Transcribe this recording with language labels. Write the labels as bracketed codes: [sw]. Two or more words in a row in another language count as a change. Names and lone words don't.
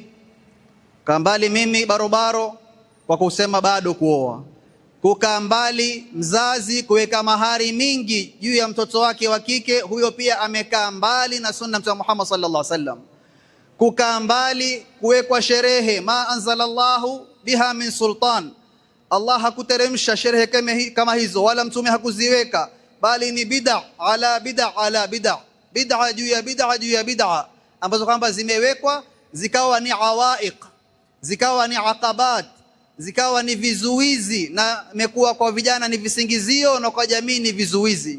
[sw] Kukaa mbali mimi barobaro kwa kusema bado kuoa, kukaa mbali mzazi kuweka mahari mingi juu ya mtoto wake wa kike, huyo pia amekaa mbali na sunna Mtume Muhammad [ar] صلى الله عليه وسلم. [sw] Kukaa mbali kuwekwa sherehe, [ar] ما أنزل الله بها من سلطان, [sw] Allah hakuteremsha sherehe kama hizo, wala mtume hakuziweka, bali ni [ar] بدعة على بدعة على بدعة, [sw] bid'a juu ya bid'a juu ya bid'a, ambazo kwamba zimewekwa zikawa ni awaiq, zikawa ni aqabat, zikawa ni vizuizi, na imekuwa kwa vijana ni visingizio na kwa jamii ni vizuizi.